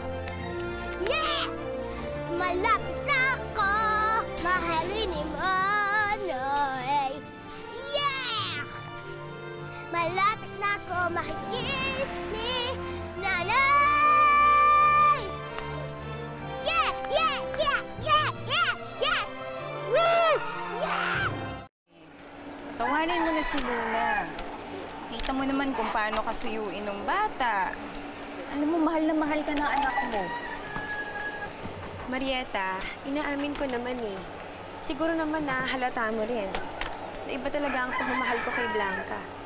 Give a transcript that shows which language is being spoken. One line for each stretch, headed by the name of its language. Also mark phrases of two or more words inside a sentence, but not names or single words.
Filipino: Yes! Malapit na ako. Mahalin ni Manay. Yeah! Malapit na ako. Mahigit ni Nanay!
English: Yeah! Yeah! Yeah! Yeah! Yeah! Yeah! Woo! Yeah!
Filipino: Tawanin mo na si Luna. Kita mo naman kung paano kasuyuin ng bata. Alam mo, mahal na mahal ka ng anak mo. Marieta, inaamin ko naman eh. Siguro naman na halata mo rin. Na iba talaga ang pagmamahal ko kay Blanca.